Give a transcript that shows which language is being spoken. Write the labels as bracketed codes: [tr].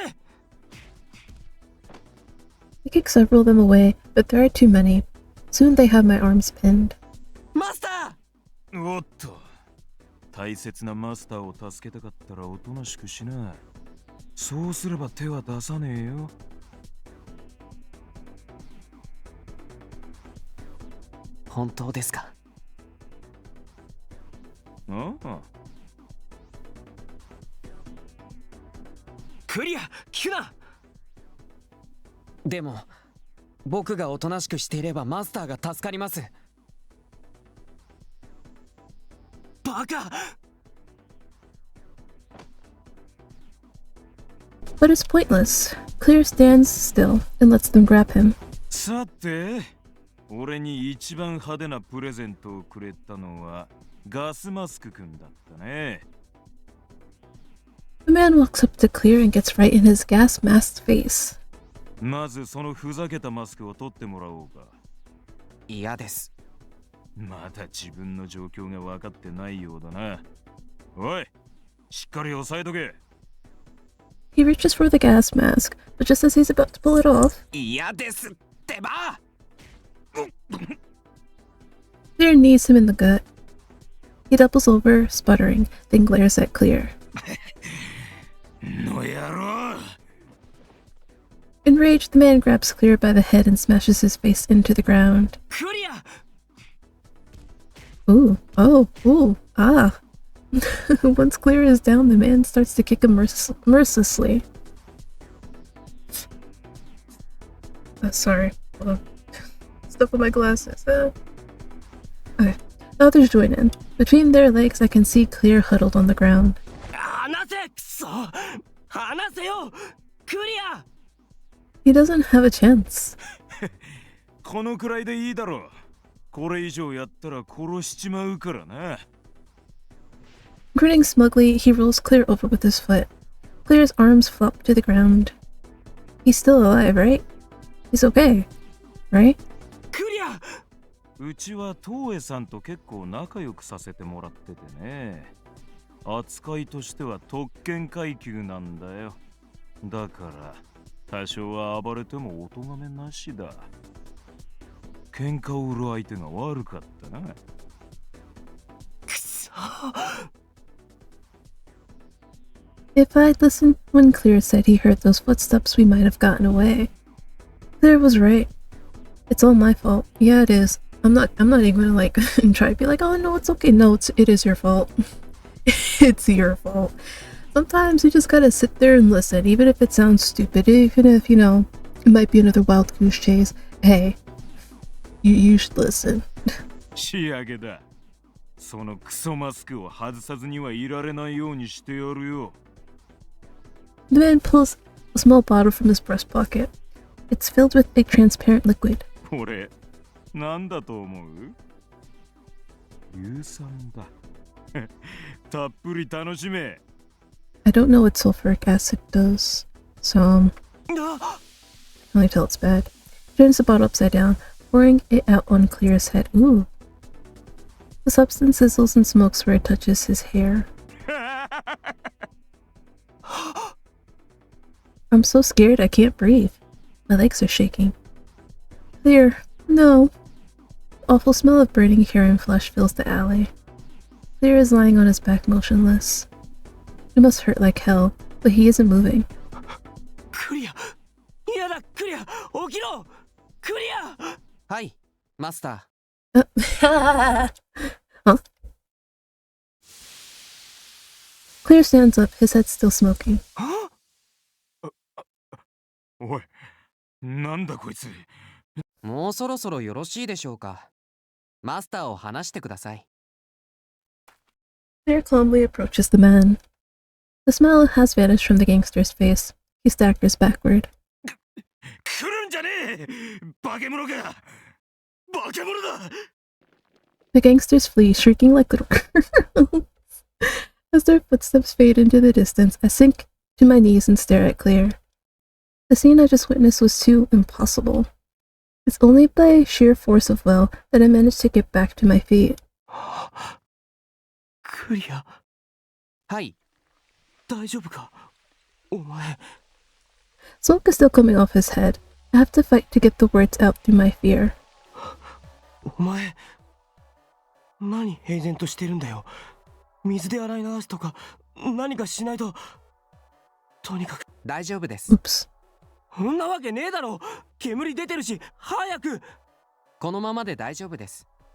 [en] I kick several of them away, but there are too many. Soon they have my arms pinned. [ja] マスター。 おっと。大切なマスターを助けたかったらおとなしくしな。そうすれば手は出さねえよ。本当ですか？ああ。クリア、聞くな。でも、僕がおとなしくしていればマスターが助かります。バカ。 [en] But it's pointless. Clear stands still and lets them grab him. [ja] さて、俺に一番派手なプレゼントをくれたのはガスマスクくんだったね。 [en] The man walks up to Clear and gets right in his gas-masked face. [ja] まずそのふざけたマスクを取ってもらおうか。嫌です。まだ自分の状況が分かってないようだな。おい、しっかり押さえとけ。 [en] He reaches for the gas mask, but just as he's about to pull it off, [ja] 嫌ですってば。 [en] Clear knees him in the gut. He doubles over, sputtering, then glares at Clear. [ja] の野郎。 [en] Enraged, the man grabs Clear by the head and smashes his face into the ground. [ja] クリア。 Ooh, oh, ooh, ah. [en] Once Clear is down, the man starts to kick him mercilessly. Sorry. Hold on. Stuff with my glasses. Okay. Others join in. Between their legs, I can see Clear huddled on the ground. [ja] 離せ、くそ。離せよ。クリア。 [en] He doesn't have a chance. [ja] このくらいでいいだろう。これ以上やったら殺しちまうからな。 [en] Grinning smugly, he rolls Clear over with his foot. Clear's arms flop to the ground. He's still alive, right? He's okay, right? [ja] クリア。うちは東江さんと結構仲良くさせてもらっててね。扱いとしては特権階級なんだよ。だから多少は暴れてもお咎めなしだ。喧嘩を売る相手が悪かったな。くそ。 [en] If I'd listened when Clear said he heard those footsteps, we might have gotten away. Clear was right. It's all my fault. Yeah, it is. I'm not even gonna like try to be like, oh no, it's okay. No, it is your fault. It's your fault. Sometimes you just gotta sit there and listen, even if it sounds stupid, even if, you know, it might be another wild goose chase. Hey, you should listen. [ja] 仕上げだ。そのクソマスクを外さずにはいられないようにしてやるよ。 [en] The man pulls a small bottle from his breast pocket. It's filled with a transparent liquid. [ja] これ、なんだと思う？硫酸だ。たっぷり楽しめ。 [en] I don't know what sulfuric acid does, so I only tell it's bad. He turns the bottle upside down, pouring it out on Clear's head. Ooh. The substance sizzles and smokes where it touches his hair. I'm so scared I can't breathe. My legs are shaking. Clear, no. The awful smell of burning hair and flesh fills the alley. Clear is lying on his back motionless. It must hurt like hell, but he isn't moving. [ja] クリアやだクリア起きろクリアはい、マスタ Huh? [en] Clear stands up, his head still smoking. [ja] おい、なんだこいつ。ー。もうそろそろよろしいでしょうか。マスターを話してください。 [en] Clear calmly approaches the man. The smile has vanished from the gangster's face. He staggers backward. [ja] 来るんじゃねえ化け物が化け物だ [en] The gangsters flee, shrieking like little girls. As their footsteps fade into the distance, I sink to my knees and stare at Clear. The scene I just witnessed was too impossible. It's only by sheer force of will that I managed to get back to my feet. [ja] クリアはい。大丈夫かお前 [en] Smoke is still coming off his head. I have to fight to get the words out through my fear. [ja] お前何平然としてるんだよ水で洗い流すとか何かしないととにかく大丈夫です。 [en] Oops. [ja] そんなわけねえだろ煙出てるし早くこのままで大丈夫です。